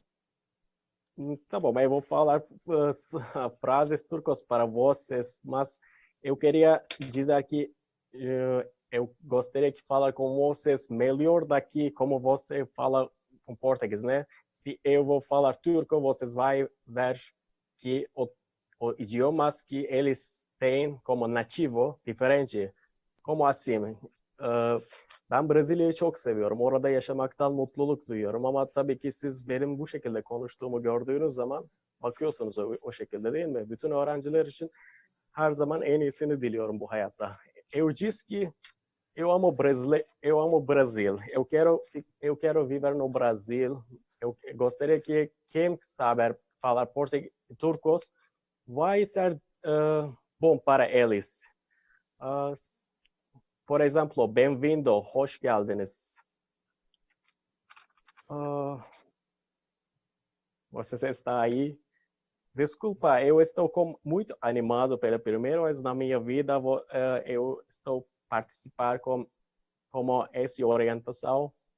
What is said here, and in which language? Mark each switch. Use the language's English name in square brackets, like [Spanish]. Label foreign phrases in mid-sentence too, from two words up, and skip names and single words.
[Portuguese] Tá bom, eu vou falar frases turcas para vocês, mas eu queria dizer que eu gostaria de falar com vocês melhor daqui como você fala com português, né? Se eu vou falar turco, vocês vão ver que o idiomas que eles têm como nativo diferente. Como assim? [Turkish] Ben Brezilya'yı çok seviyorum. Orada yaşamaktan mutluluk duyuyorum. Ama tabii ki siz benim bu şekilde konuştuğumu gördüğünüz zaman bakıyorsunuz o şekilde değil mi? Bütün öğrenciler için her zaman en iyisini diliyorum bu hayatta. [Portuguese] Eu disse que eu amo Brasil. Eu quero viver no Brasil eu gostaria que quem saber falar português e turco vai ser bom para eles. Por exemplo, bem-vindo, [Turkish] hoş geldiniz. [Portuguese] Você está aí? Desculpa, eu estou muito animado pela primeira vez na minha vida. Eu estou participar como essa orientação.